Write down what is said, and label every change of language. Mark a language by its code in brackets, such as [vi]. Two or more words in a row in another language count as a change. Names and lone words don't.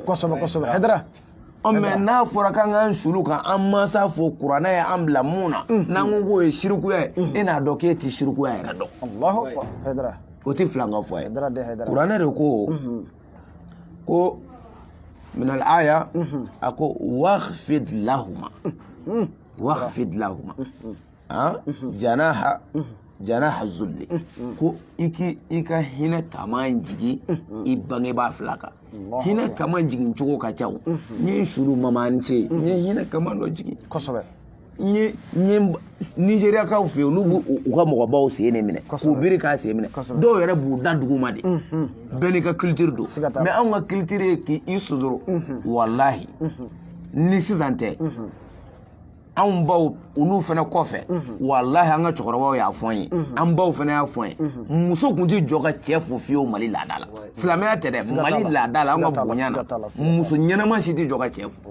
[bm] kosɛbɛ kosɛbɛ Haidara mais n'a fɔra k'an k'an sulu kan an mansa fo kuranɛ ye an bila mun na n'an ko k'o ye sirikuya ye e n'a dɔn k'e tɛ sirikuya yɛrɛ dɔn [ar] الله أكبر Haidara [bm] o tɛ filan ka fɔ a ye Haidara de Haidara kuranɛ de ko min al-aya a ko [ar] واخفض لهما جناح الذل [bm] ko i ka hinɛ kaman jigi i bangebaa fila kan hinɛ kaman jigin cogo ka ca n ye sulu mamani cɛ n ye hinɛ kaman dɔ jigin kosɛbɛ n ye nigériyakaw fɛ yen olu b'u ka mɔgɔbaw sen de minɛ k'u biri k'a sen minɛ dɔw yɛrɛ b'u da duguma de bɛɛ n'i ka culture don mais anw ka culture ye k'i sodoro wallahi ni sisan tɛ anw baw olu fana kɔfɛ wallahi an ka cɛkɔrɔbaw y'a fɔ an ye an baw fana y'a fɔ an ye muso tun tɛ jɔ ka cɛ fo fiyewu mali laada la silamɛya tɛ dɛ mali laada la an ka bonya na muso ɲɛnama si tɛ jɔ ka cɛ fo